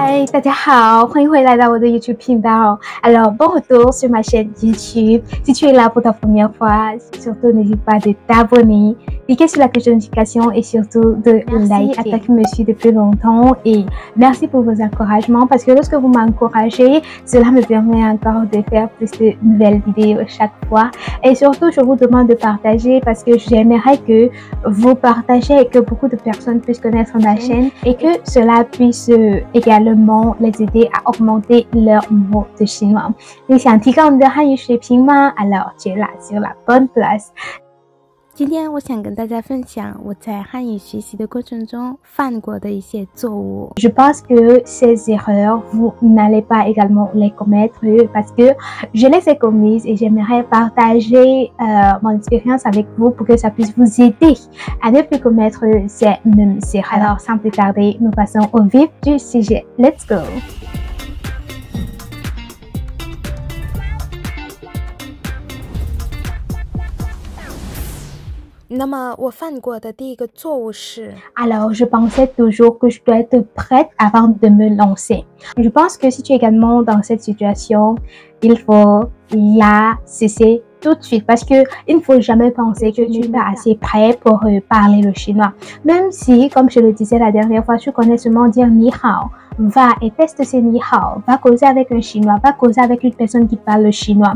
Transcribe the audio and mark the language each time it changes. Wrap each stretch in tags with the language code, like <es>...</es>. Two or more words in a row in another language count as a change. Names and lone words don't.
<zh>大家好，欢迎回来到我的 YouTube 频道。</zh> <fr>Alors, bon retour sur ma chaîne YouTube. Si tu es là pour ta première fois, surtout n'hésite pas de t'abonner, cliquer sur la cloche de notification et surtout de liker à toi qui me suit depuis longtemps. Et merci pour vos encouragements parce que lorsque vous m'encouragez, cela me permet encore de faire plus de nouvelles vidéos chaque fois. Et surtout, je vous demande de partager parce que j'aimerais que vous partagez et que beaucoup de personnes puissent connaître ma chaîne et que cela puisse également les aider à augmenter leur niveau de chinois.</fr> <zh>你想提高你的汉语水平吗？</zh> <fr>Alors, tu es là sur la bonne place.</fr> <zh>今天我想跟大家分享我在汉语学习的过程中犯过的一些错误。</zh> <fr>Je pense que ces erreurs, vous n'allez pas également les commettre parce que je les ai commises et j'aimerais partager mon expérience avec vous pour que ça puisse vous aider à ne plus commettre ces mêmes erreurs. Alors, sans plus tarder, nous passons au vif du sujet.</fr> <en>Let's go!</en> <zh>那么我犯过的第一个错误是</zh> <fr>Alors, je pensais toujours que je dois être prête avant de me lancer. Je pense que si tu es également dans cette situation, il faut la cesser tout de suite parce que il ne faut jamais penser que tu n'es pas assez prêt pour parler le chinois. Même si, comme je le disais la dernière fois, tu connais seulement dire</fr> <zh>你好,</zh> <fr>va et teste ces</fr> <zh>你好,</zh> <fr>va causer avec un chinois, va causer avec une personne qui parle le chinois.</fr>